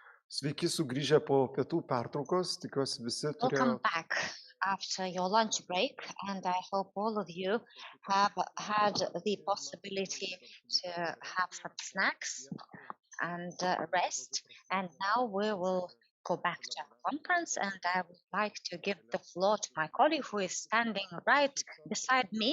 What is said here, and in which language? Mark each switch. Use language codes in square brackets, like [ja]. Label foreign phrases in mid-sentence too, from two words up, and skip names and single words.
[lt] Sveiki sugrįžę po pietų pertraukos, tikiuosi visi turėjo. [en] Welcome back after your lunch break, and I hope all of you have had the possibility to have some snacks and rest. And now we will go back to our conference, and I would like to give the floor to my colleague who is standing right beside me.